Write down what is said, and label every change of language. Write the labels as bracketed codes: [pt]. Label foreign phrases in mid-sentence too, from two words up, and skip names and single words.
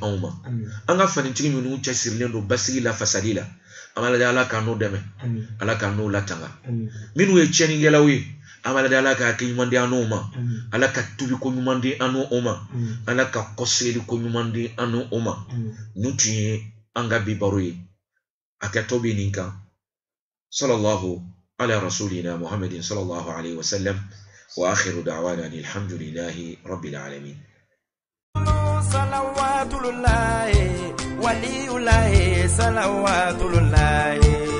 [bm] anw ma an ka fanitigi minnu cɛsirilen don basigi la fasali la an b'a lajɛ ala k'an n'o dɛmɛ ala k'an n'o latanga minnu ye tiɲɛnikɛlaw ye an b'a lajɛ ala ka hakili ɲuman di an n'o ma ala ka tubiko ɲuman di an n'o ma ala ka kɔsegeli ko ɲuman di an n'o ma nin tun ye an ka bi baro ye a kɛtɔ bɛ nin kan [ar] صلى الله على رسولنا محمد صلى الله عليه وسلم وآخر دعوانا الحمد لله رب العالمين صلوات الله ولي الله صلوات الله